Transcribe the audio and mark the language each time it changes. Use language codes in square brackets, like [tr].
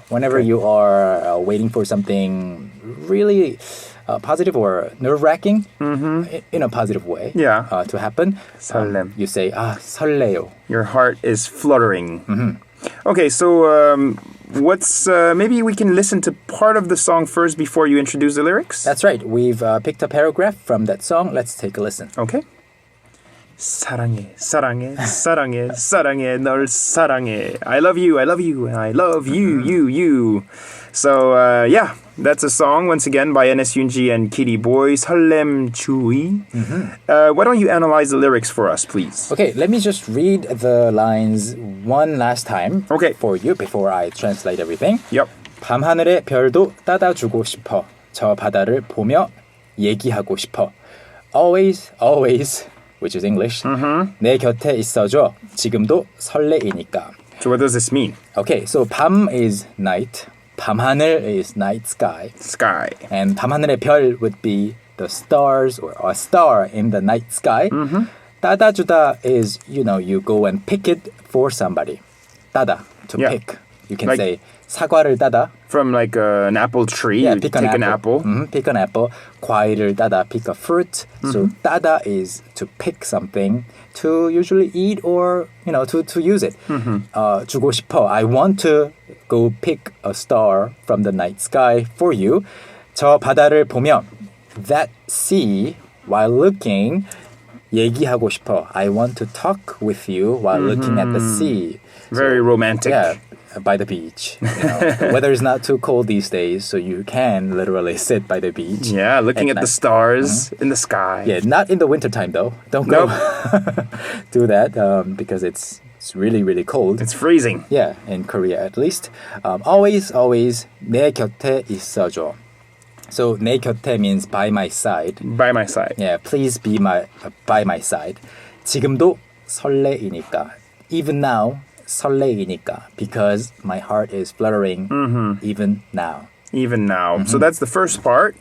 [en] Whenever you are waiting for something really positive or nerve-wracking in a positive way to happen, [ko] 설렘. [en] You say, 설레요. Your heart is fluttering. Okay, so what's maybe we can listen to part of the song first before you introduce the lyrics? That's right. We've picked a paragraph from that song. Let's take a listen. Okay. [ko] 사랑해, 사랑해, 사랑해, 사랑해, 널 사랑해. [en] I love you, and I love you, you. So, that's a song, once again, by NS Yoonji and Kitty Boy, 설렘주의. Why don't you analyze the lyrics for us, please? Okay, let me just read the lines one last time for you before I translate everything. Yep. [ko] 밤하늘의 별도 따다주고 싶어. 저 바다를 보며 얘기하고 싶어. [en] Always, which is English. [ko] 내 곁에 있어줘. 지금도 설레이니까. [en] So what does this mean? Okay, so 밤 is night. 밤하늘 is night sky. And 밤하늘의 별 would be the stars or a star in the night sky. 따다주다 is, you go and pick it for somebody. 따다, to pick. You can say [ko] 사과를 따다. [en] From like an apple tree, you take an apple. Pick an apple. [ko] 과일을 따다, [en] pick a fruit. So 따다 is to pick something to usually eat or, to use it. [ko] 주고 싶어. [en] I want to go pick a star from the night sky for you. [ko] 저 바다를 보며 [en] that sea while looking [ko] 얘기하고 싶어. [en] I want to talk with you while looking at the sea. Very romantic. Yeah, by the beach. The weather is not too cold these days, so you can literally sit by the beach. Yeah, looking at the stars in the sky. Yeah, not in the wintertime though. Don't go do that because it's really, really cold. It's freezing. Yeah, in Korea at least. [ko] Always 내 곁에 있어줘. [en] So 내 곁에 means by my side. By my side. Yeah, please be by my side. [ko] 지금도 설레이니까. [en] Even now, [ko] 설레이니까. [en] Because my heart is fluttering even now. So that's the first part.